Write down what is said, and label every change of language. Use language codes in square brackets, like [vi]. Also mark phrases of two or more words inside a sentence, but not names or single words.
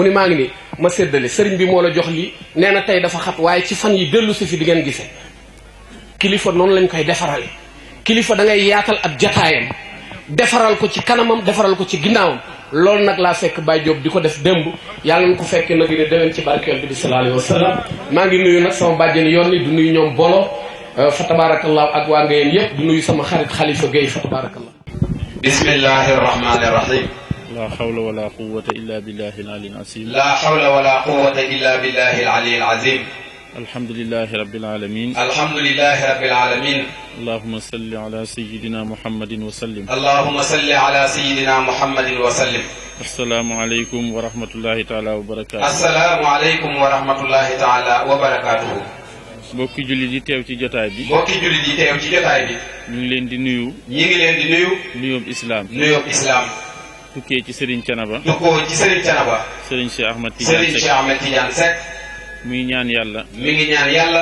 [wo] ni maa ngi nii ma séddale sëriñ bi moo la jox lii nee na tey dafa xat waaye ci fan yi dellu si fi di ngeen gisee kilifa noonu lañ koy defarale kilifa da ngay yaatal ab jataayam defaral ko ci kanamam defaral ko ci ginnaawam loolu nag laa fekk Baye Diop di ko def démb yàlla na ko fekkee nag ne déwén ci barkeel bi di [ar] صلى الله عليه وسلم [wo] maa ngi nuyu nag sama bàjjeni yoon ni du nuyu ñoom bolo fa tabarakallah ak waa Ngayeen yëpp du nuyu sama xarit Khalifa Gueye fa tabarakallah [ar] بسم الله الرحمن الرحيم لا حول ولا قوة إلا بالله العلي العظيم لا حول ولا قوة إلا بالله العلي العظيم الحمد لله رب العالمين الحمد لله رب العالمين اللهم صل على سيدنا محمد وسلم اللهم صل على سيدنا محمد وسلم السلام عليكم ورحمة الله تعالى وبركاته السلام عليكم ورحمة الله تعالى وبركاته [wo] mbokki jullit yi teew ci jotaay bi mbokki jullit yi teew ci jotaay bi ñu ngi leen di nuyu ñi ngi leen di nuyu nuyoob islam nuyoob islam tukkee ci Serigne Thiénaba tukkoo ci Serigne Thiénaba Serigne Cheikh Ahmed Tidiane Serigne Cheikh Ahmed Tidiane Seck muy ñaan yàlla mi ngi ñaan yàlla